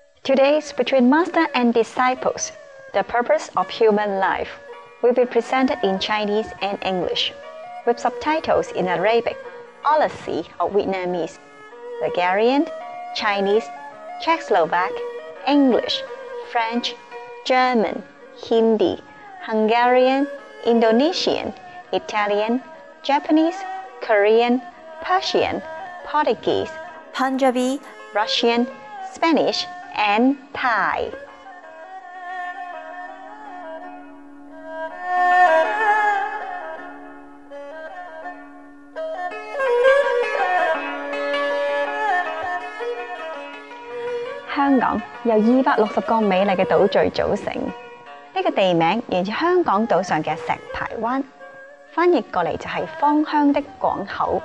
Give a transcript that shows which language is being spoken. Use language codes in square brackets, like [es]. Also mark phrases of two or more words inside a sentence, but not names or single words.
[en] Today's Between Master and Disciples, the purpose of human life, will be presented in Chinese and English, with subtitles in Arabic, Aussie or Vietnamese, Bulgarian, Chinese, Czechoslovak, English, French, German, Hindi, Hungarian, Indonesian, Italian, Japanese, Korean, Persian, Portuguese, Punjabi, Russian, Spanish, and Thai. [yue] 香港由260個美麗嘅島嶼組成，呢個地名源自香港島上嘅石排灣，翻譯過嚟就係芳香的港口。